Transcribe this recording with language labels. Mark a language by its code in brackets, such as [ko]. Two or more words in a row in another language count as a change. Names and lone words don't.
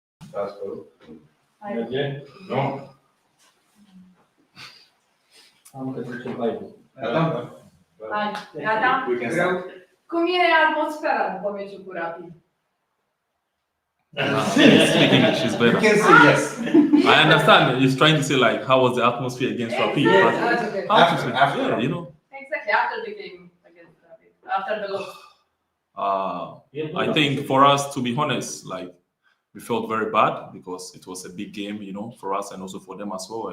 [ro] Merge? Nu? Am că trecem live-ul. Hai, gata? [en] We can start. [ro] Cum e atmosfera după meciul cu Rapid? [en] Speak English is You better. can say yes. I understand. He's trying to say like, how was the atmosphere against Rapid? Exactly. But That's okay. how to After, say, after. yeah, you know. Exactly, after the game against Rapid, after the loss. I think for us, to be honest, like we felt very bad because it was a big game, you know, for us and also for them as well.